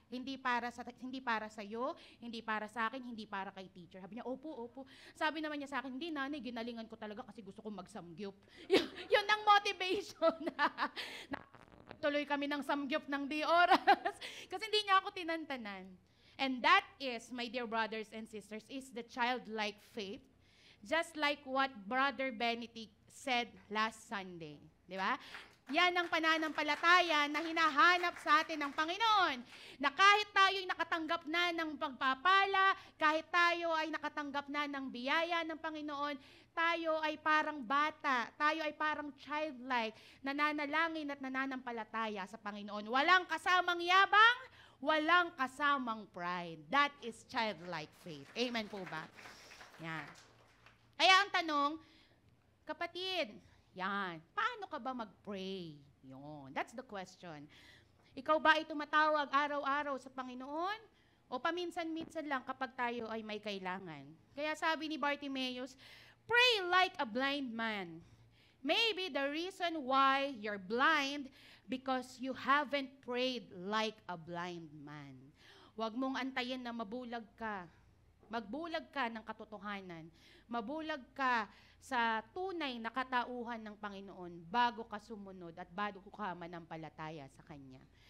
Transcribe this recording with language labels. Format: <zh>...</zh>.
<tl>Hindi para sa iyo, hindi para sa akin, hindi para kay teacher. Sabi niya, opo, opo. Sabi naman niya sa akin, hindi nanay, ginalingan ko talaga kasi gusto kong magsamgyup. Yun ang motivation. Tuloy kami ng samgyup ng di oras. Kasi hindi niya ako tinantanan.</tl> <en>And that is, my dear brothers and sisters, is the childlike faith. Just like what Brother Benedict said last Sunday.</en> <tl>Di ba? Yan ang pananampalataya na hinahanap sa atin ng Panginoon. Na kahit tayo'y nakatanggap na ng pagpapala, kahit tayo ay nakatanggap na ng biyaya ng Panginoon, tayo ay parang bata, tayo ay parang childlike, nananalangin at nananampalataya sa Panginoon. Walang kasamang yabang, walang kasamang pride.</tl> <en>That is childlike faith.</en> <tl>Amen po ba? Yan. Kaya ang tanong, kapatid, yan, paano ka ba mag-pray? Yun,</tl> <en>that's the question.</en> <tl>Ikaw ba ay tumatawag araw-araw sa Panginoon? O paminsan-minsan lang kapag tayo ay may kailangan? Kaya sabi ni Bartimaeus,</tl> <en>pray like a blind man. Maybe the reason why you're blind because you haven't prayed like a blind man.</en> <tl>Huwag mong antayin na mabulag ka. Magbulag ka ng katotohanan. Mabulag ka sa tunay na katauhan ng Panginoon bago ka sumunod at bago ka manampalataya sa Kanya.</tl>